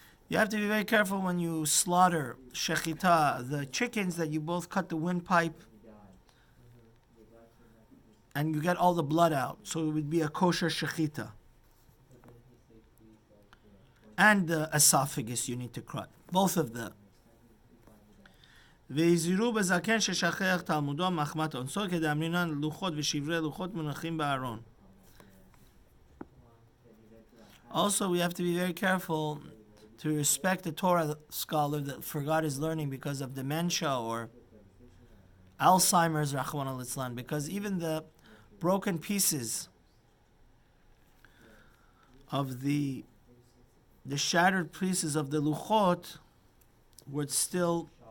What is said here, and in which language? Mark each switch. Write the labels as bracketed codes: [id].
[en] You have to be very careful when you slaughter shechita, the chickens, that you both cut the windpipe and you get all the blood out. So it would be a kosher shechita. and the esophagus you need to cut. Both of them. [he] והזהירו בזקן ששכח תלמודו מחמת אונסו כדאמרינן לוחות ושברי לוחות מונחים בארון. [en] Also, we have to be very careful to respect the Torah scholar that forgot his learning because of dementia or Alzheimer's, [arc] Rachmana litzlan, [en] because even the broken pieces of the shattered pieces of the luchot were still.